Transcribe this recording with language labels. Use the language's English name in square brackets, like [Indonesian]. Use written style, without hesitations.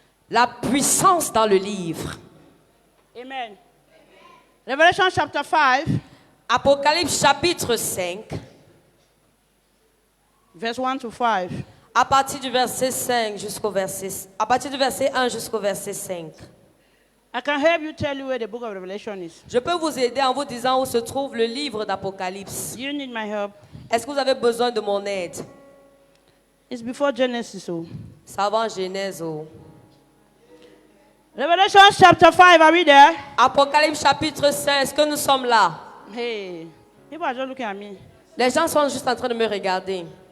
[French] La puissance dans le livre. [English] Amen. Revelation chapter 5, [French] Apocalypse chapitre 5, [English] verse 1 to 5. [French] à partir du verset 5 jusqu'au verset, à partir du verset 1 jusqu'au verset 5. [English] I can help you tell you where the book of Revelation is. [French] Je peux vous aider en vous disant où se trouve le livre d'Apocalypse. [English] You need my help. [French] Est-ce que vous avez besoin de mon aide? [English] It's before Genesis. Oh. [French] Ça va en Genèse. Oh. [English] Revelation chapter 5, are we there? [French] Apocalypse chapitre 5, est-ce que nous sommes là? [English] Hey, people are just looking at me. [French] Les gens sont juste en train de me regarder.